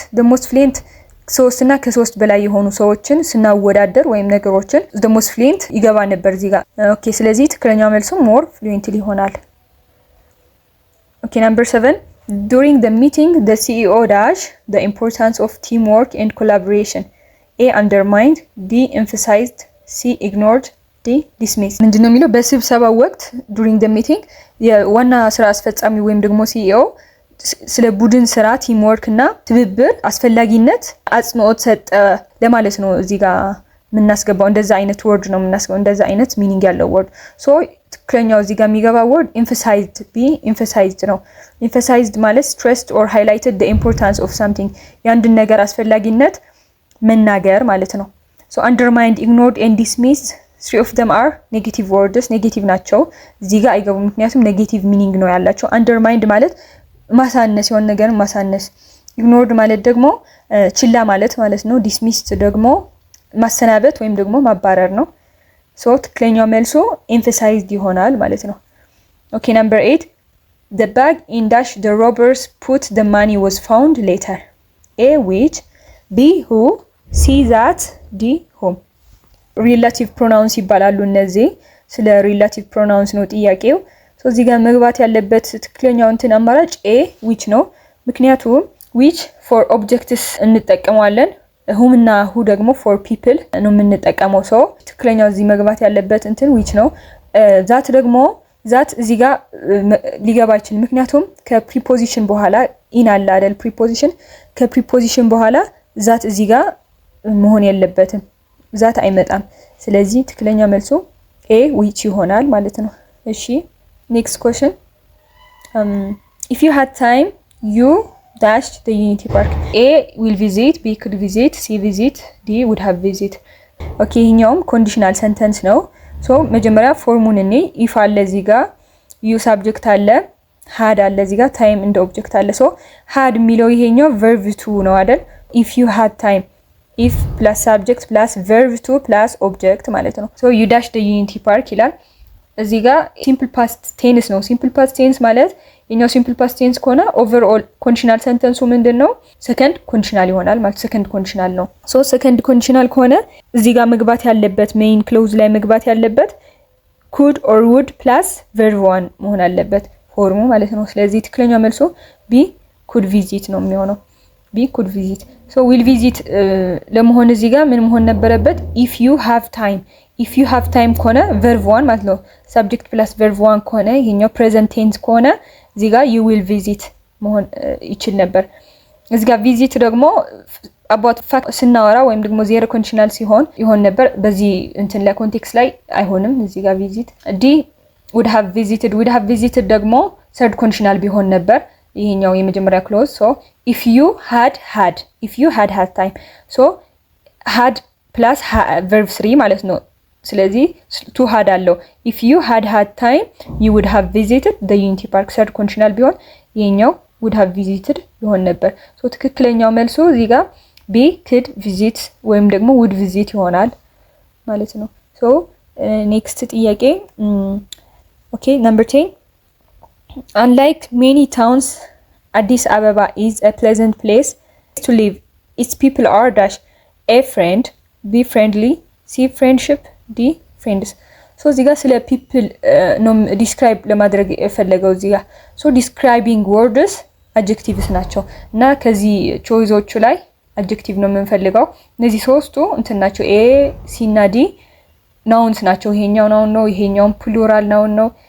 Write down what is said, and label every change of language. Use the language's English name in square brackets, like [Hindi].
[Amharic] most fluent ሶስት እና ከሶስት በላይ የሆኑ ሰዎችን ስናወዳደር ወይም ነገሮችን the most fluent ይገባ ነበር እዚህ ጋር። ኦኬ ስለዚህ ትክክለኛው መልሱ more fluently ይሆናል። ኦኬ [English] number 7 during the meeting the CEO dash the importance of teamwork and collaboration. A undermined, D emphasized, C ignored, D dismissed. [Amharic] ምንድነው የሚለው በስብሰባው ወቅት during the meeting የዋና ስራ አስፈጻሚ ወይም ደግሞ CEO ስለ ቡድን ስራ ቲም ወርክ እና ትብብር አስፈላጊነት አጽንኦት ሰጠ ለማለት ነው እዚህ ጋር የምናስገባው። እንደዛ አይነት ወርድ ነው የምናስገባው፣ እንደዛ አይነት ሚኒንግ ያለው ወርድ። ትክክለኛው እዚህ ጋር የሚገባ ወርድ emphasized ቢ emphasized ነው። emphasized ማለት stressed or highlighted the importance of something የአንድን ነገር አስፈላጊነት መናገር ማለት ነው። [English] undermined, ignored and dismissed, three of them are negative words. [Amharic] ኔጌቲቭ ናቸው እዚህ ጋር አይገቡም፣ ምክንያቱም ኔጌቲቭ ሚኒንግ ነው ያላቸው። undermined ማለት ማሳነስ የሆነ ነገር ማሳነስ፣ ignored ማለት ደግሞ ችላ ማለት ነው። dismissed ደግሞ ማሰናበት ወይም ደግሞ ማባረር ነው። ትክክለኛው መልሱ emphasized ይሆናል ማለት ነው። ኦኬ [English] number 8 the bag in dash the robbers put the money was found later. A which, B who, C that, D whom. [Amharic] relative pronouns ይባላሉ እነዚህ። ስለ relative pronouns ነው ጥያቄው። እዚህ ጋር መግባት ያለበት ትክክለኛው እንትን አማራጭ A which ነው። ምክንያቱም which for objects እንጠቀመዋለን፣ whom እና who ደግሞ for people ነው የምንጠቀመው። ትክክለኛው እዚህ መግባት ያለበት እንትን which ነው። that ደግሞ that እዚህ ጋር ሊገባ አይችልም፣ ምክንያቱም ከፕሪፖዚሽን በኋላ in አለ አይደል? ፕሪፖዚሽን ከፕሪፖዚሽን በኋላ that እዚህ ጋር መሆን የለበትም፣ that አይመጣም። ስለዚህ ትክክለኛ መልሱ A which ይሆናል ማለት ነው። እሺ next question. [English] If you had time you dash the Unity Park. A will visit, B could visit, C visit, D would have visit. [Amharic] ኦኬ ይሄኛውም ኮንዲሽናል ሰንተንስ ነው። መጀመሪያ ፎርሙን እኔ if አለ እዚህ ጋር you subject አለ had አለ እዚህ ጋር time እንደ ኦብጀክት አለ። had የሚለው ይሄኛው verb to ነው አይደል? [English] if you had time, if plus subject plus verb to plus object [Amharic] ማለት ነው። [English] you dash the Unity Park ይላል። እዚህ ጋር simple past tense ነው። simple past tense ማለት የኛው simple past tense ከሆነ overall conditional sentence ምንድነው? [Amharic] second conditional ይሆናል ማለት second conditional ነው። second conditional ከሆነ እዚህ ጋር መግባት ያለበት main clause ላይ መግባት ያለበት could or would plus verb one መሆን አለበት ፎርሙ ማለት ነው። ስለዚህ ትክክለኛው መልሶ B could visit ነው የሚሆነው። B could visit. [English] will visit [Amharic] ለመሆን እዚህ ጋር ምን መሆን ነበረበት? [English] if you have time. [Amharic] if you have time ከሆነ verb one ማለት ነው። subject plus verb one ከሆነ ይሄኛው present tense ከሆነ እዚህ ጋር you will visit መሆን ይችል ነበር። እዚህ ጋር visit ደግሞ about fact ስናወራ ወይም ደግሞ zero conditional ሲሆን ይሆን ነበር። በዚህ እንትን ላይ ኮንቴክስት ላይ አይሆንም። እዚህ ጋር visit D would have visited ደግሞ third conditional ቢሆን ነበር ይሄኛው የመጀመሪያ clause. [English] if you had time had plus verb 3 ማለት ነው። ስለዚህ to had አለው። if you had time you would have visited the Unity Park third conditional ቢሆን ይሄኛው would have visited [Amharic] ይሆን ነበር። [English] ትክክለኛው መልሱ እዚህ ጋር B could visit ወይም ደግሞ would visit ይሆናል [Amharic] ማለት ነው። [English] next ጥያቄ okay number 10 unlike many towns Addis Ababa is a pleasant place to live. Its people are dash A friend, B friendly, C friendship, D friends. [Amharic] እዚህ ጋር ስለ people ነው describe ለማድረግ የፈለገው እዚህ ጋር describing words adjectives ናቸው እና ከዚህ choiceዎቹ ላይ adjective ነው የምንፈልገው። እነዚህ ሶስቱ እንትን ናቸው A, C እና D nouns ናቸው። ይሄኛው noun ነው፣ ይሄኛው plural noun ነው፣